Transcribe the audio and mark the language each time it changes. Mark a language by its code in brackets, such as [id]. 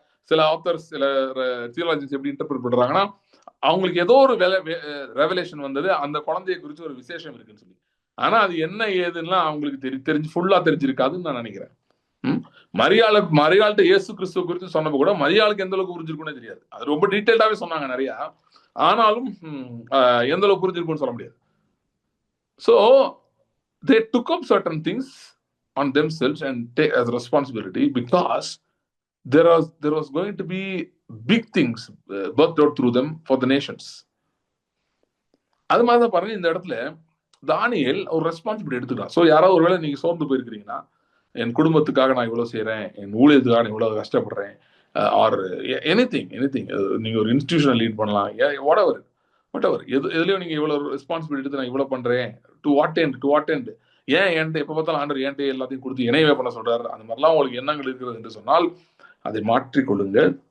[ta] சில ஆத்தர்ஸ், சில தியோலாஜிஸ்ட் எப்படி இன்டர்பிரட் பண்றாங்கன்னா, அவங்களுக்கு ஏதோ ஒரு ரெவலேஷன் வந்தது, அந்த குழந்தையை குறித்து ஒரு விசேஷம் இருக்குன்னு சொல்லி. ஆனா அது என்ன ஏதுன்னா அவங்களுக்கு தெரிஞ்சு ஃபுல்லா தெரிஞ்சிருக்காதுன்னு நான் நினைக்கிறேன். மரியாள்கிட்ட இயேசு கிறிஸ்துவ குறித்து சொன்னப்ப கூட மரியாளுக்கு எந்த அளவுக்கு புரிஞ்சிருக்குன்னு தெரியாது. அது ரொம்ப டீடைல்டாவே சொன்னாங்க நிறைய. ஆனாலும் எந்த அளவுக்கு புரிஞ்சிருக்குன்னு சொல்ல முடியாது. [en] So they took up certain things on themselves and take as responsibility because there was going to be big things birthed out through them for the nations. [ta] அது மாதிரி தான் பாருங்க, இந்த இடத்துல தானியேல் ஒரு ரெஸ்பான்சிபிலிட்டி எடுத்துக்கலாம். ஸோ யாராவது ஒருவேளை நீங்க சோர்ந்து போயிருக்கிறீங்கன்னா, என் குடும்பத்துக்காக நான் இவ்வளவு செய்யறேன், என் ஊழியத்துக்காக நான் இவ்வளவு கஷ்டப்படுறேன், ஆர் எனிதிங் நீங்க ஒரு இன்ஸ்டிடியூஷனை லீட் பண்ணலாம், வாட் எவர் எதுலயும் நீங்க இவ்வளவு ரெஸ்பான்சிபிலிட்டி எடுத்து நான் இவ்வளவு பண்றேன், டு வாட் எண்ட் ஏன் என்கிட்ட எப்ப பார்த்தாலும் ஆண்டவர் என்கிட்ட எல்லாத்தையும் கொடுத்து இணைவே பண்ண சொல்றாரு, அந்த மாதிரிலாம் உங்களுக்கு எண்ணங்கள் இருக்கிறது என்று சொன்னால் அதை மாற்றிக்கொள்ளுங்கள்.